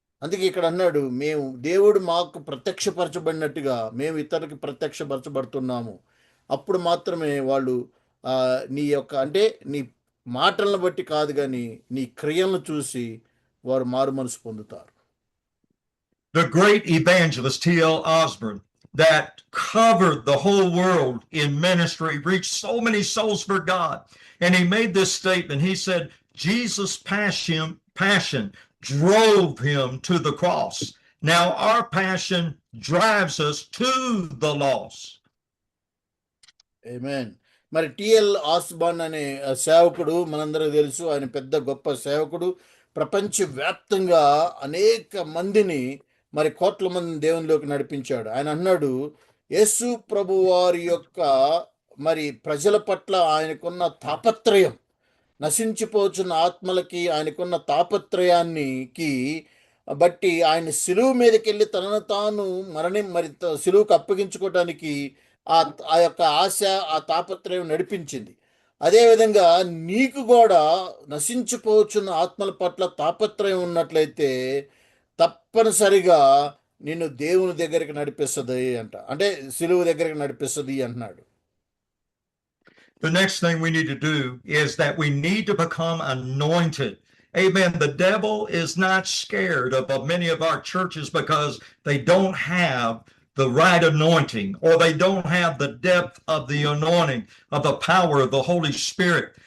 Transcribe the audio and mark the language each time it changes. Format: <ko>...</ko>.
<te>అందుకే ఇక్కడ అన్నాడు, మేము దేవుడు మాకు ప్రత్యక్షపరచబడినట్టుగా మేము ఇతరులకి ప్రత్యక్షపరచబడుతున్నాము. అప్పుడు మాత్రమే వాళ్ళు నీ యొక్క అంటే నీ మాటలను బట్టి కాదు కానీ నీ క్రియలను చూసి వారు మారు మనసు పొందుతారు.</te> <en>The great evangelist T.L. Osborne, that covered the whole world in ministry, reached so many souls for God. And he made this statement. He said, Jesus' passion drove him to the cross. Now our passion drives us to the lost. Amen.</en> <te>మరి TL ఆస్బాన్ అనే సేవకుడు మనందరికీ తెలుసు. ఆయన పెద్ద గొప్ప సేవకుడు. ప్రపంచవ్యాప్తంగా అనేక మందిని మరి కోట్ల మందిని దేవునిలోకి నడిపించాడు. ఆయన అన్నాడు, యేసు ప్రభు వారి యొక్క మరి ప్రజల పట్ల ఆయనకున్న తాపత్రయం, నశించిపోతున్న ఆత్మలకి ఆయనకున్న తాపత్రయానికి బట్టి ఆయన సిలువు మీదకి వెళ్ళి తనను తాను మరి సిలువుకు అప్పగించుకోవటానికి ఆ యొక్క ఆశ, ఆ తాపత్రయం నడిపించింది. అదేవిధంగా నీకు కూడా నశించిపోతున్న ఆత్మల పట్ల తాపత్రయం ఉన్నట్లయితే తప్పనిసరిగా నిన్ను దేవుని దగ్గరికి నడిపిస్తుంది అంట. అంటే సిలువు దగ్గరికి నడిపిస్తుంది అంటున్నాడు.</te> <en>The next thing we need to do is that we need to become anointed. Amen. The devil is not scared of many of our churches because they don't have the right anointing, or they don't have the depth of the anointing of the power of the Holy Spirit.</en>